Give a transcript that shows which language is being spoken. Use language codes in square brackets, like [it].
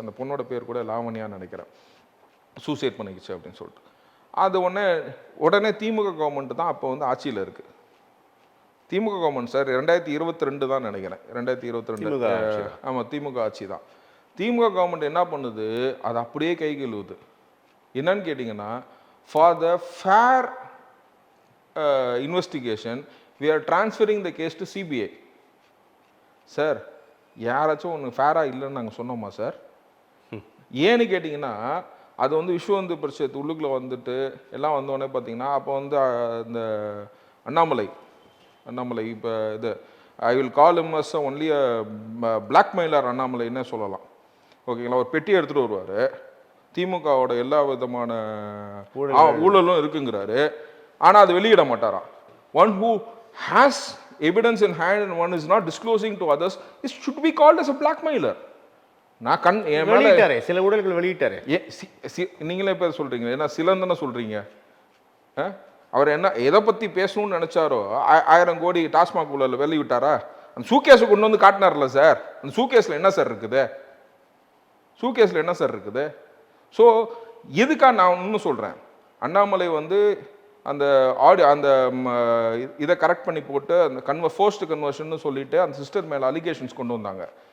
[ta] அந்த பொண்ணோட பேர் கூட லாவண்யான்னு நினைக்கிறேன். சூசைட் பண்ணிக்கிச்சு அப்படின்னு சொல்லிட்டு அது உடனே திமுக கவர்மெண்ட் தான் அப்போ வந்து ஆட்சியில் இருக்குது. திமுக கவர்மெண்ட் சார் 2022 தான் நினைக்கிறேன், 2022. ஆமாம், திமுக ஆட்சி தான். திமுக கவர்மெண்ட் என்ன பண்ணுது, அது அப்படியே கை கழுவுது. [en] என்னன்னு கேட்டிங்கன்னா, for the fair investigation we are transferring the case to CBI. [ta] Sir, யாராச்சும் ஒன்று ஃபேராக இல்லைன்னு நாங்கள் சொன்னோமா சார்? ஏன்னு கேட்டிங்கன்னா, அது வந்து விஸ்வ இந்து பரிஷத் உள்ளுக்குள்ளே வந்துட்டு எல்லாம் வந்தோடனே பார்த்தீங்கன்னா, அப்போ வந்து இந்த அண்ணாமலை இப்போ இது I will call him as only a blackmailer அண்ணாமலைன்னு சொல்லலாம். ஓகேங்களா, ஒரு பெட்டி எடுத்துகிட்டு வருவார், திமுகவோட எல்லா விதமான ஊழலும் இருக்குங்கிறாரு, ஆனால் அது வெளியிட மாட்டாராம். [en] One who has evidence in hand and one is not disclosing to others, it should be called as a blackmailer. [ta] நான் வெளியிட்டாரே, சில ஊழல்கள் வெளியிட்டாரே. நீங்களே பேர் சொல்றீங்க, ஏன்னா சிலந்தன சொல்றீங்க. அவர் என்ன எதை பத்தி பேசணும்னு நினைச்சாரோ 1000 கோடி டாஸ்மாக் ஊழல் வெளியிட்டாரா? அந்த சூகேஸை கொண்டு வந்து காட்டினார்ல சார், அந்த சூகேஸ்ல என்ன சார் இருக்குது? சூகேஸ்ல என்ன சார் இருக்குது? ஸோ எதுக்காக நான் இன்னும் சொல்றேன், அண்ணாமலை வந்து அந்த அந்த இதை கரெக்ட் பண்ணி போட்டு அந்த ஃபோர்ஸ்ட் கன்வர்ஷன் சொல்லிட்டு அந்த சிஸ்டர் மேலே அலிகேஷன்ஸ் கொண்டு வந்தாங்க.